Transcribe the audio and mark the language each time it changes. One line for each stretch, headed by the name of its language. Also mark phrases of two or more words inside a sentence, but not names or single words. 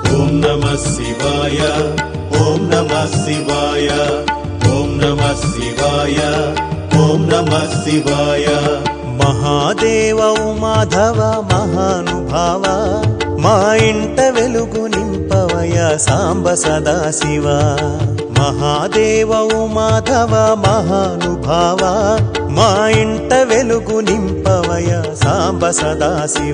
Sanskrit: नमः शिवाय ओम नमः शिवाय ओम नमः शिवाय ओम नमः शिवाय।
Telugu: మహాదేవ మాధవ మహానుభావ మా ఇంట వెలుగు నింపవయ సాంబ సదాశివ। మహాదేవ మాధవ మహానుభావ మా ఇంట వెలుగు నింపవయ సాంబ సదాశివ।